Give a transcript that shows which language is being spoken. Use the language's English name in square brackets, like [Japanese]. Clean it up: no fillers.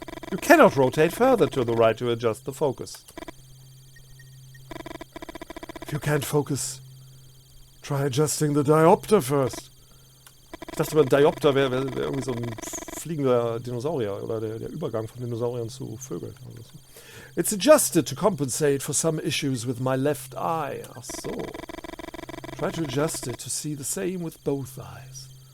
[English] You cannot rotate further to the right to adjust the focus. If you can't focus, try adjusting the diopter first. [German] Ich dachte mal, Diopter wäre irgendwie so ein fliegender Dinosaurier oder der Übergang von Dinosauriern zu Vögeln. [English] It's adjusted to compensate for some issues with my left eye. [German] Ach so. [English] Try to adjust it to see the same with both eyes.